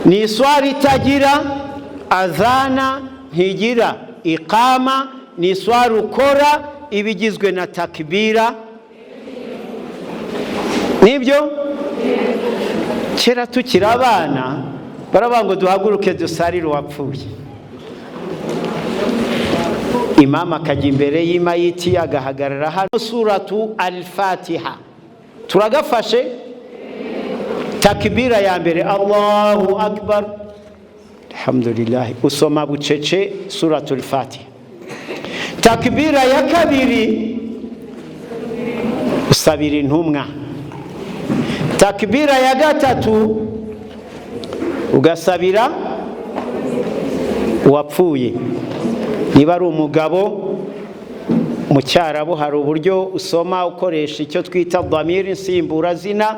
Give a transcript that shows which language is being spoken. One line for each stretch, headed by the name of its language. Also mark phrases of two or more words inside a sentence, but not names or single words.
Kinyarwanda: ni iswara itagira azana, ntigira iqama, ni iswara ukora ibigizwe na takbira. Nibyo kera tukiri abana baravuga ngo duhaguruke dusarire uwapfuye. Imam akajya imbere y'imayiti agahagarara hano. Suratu al-Fatiha turagafashe. Takbira ya mbere
Arabic: الله أكبر، الحمد لله,
Kinyarwanda: usoma bucece suratu al-Fatiha. Takbira ya kabiri usabira intumwa. Takbira ya gatatu ugasabira uwapfuye. Niba ari umugabo mu Cyarabu hari uburyo usoma ukoresha icyo twita dhamiri nsimburazina.